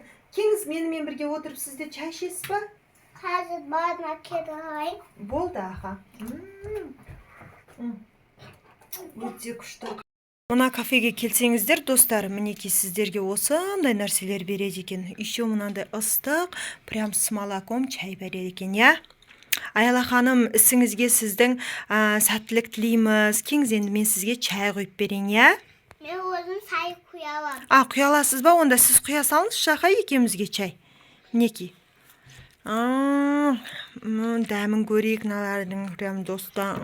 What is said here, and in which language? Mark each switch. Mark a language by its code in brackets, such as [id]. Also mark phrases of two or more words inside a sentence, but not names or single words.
[kk] Кеңіз менімен бірге отырып сізде чай ішесіз ба? Қазір барына келейін. Болды, аға. Өте күшті. Мына кафеге келсеңіздер, достар, мінекей сіздерге осындай нәрселер береді екен. Еще мынандай ыстық, прям [ru] с молоком [kk] чай береді екен, иә? Аяла ханым, ісіңізге сіздің сәттілік тілейміз. Кеңіз, енді мен сізге чай құйып берейін, иә? Мен өзім сай құялам. Құя аласыз ба? Онда сіз құя салыңыз шақа екеумізге чай. Мінекей. Дәмін көрейік, мыналардың прям достар.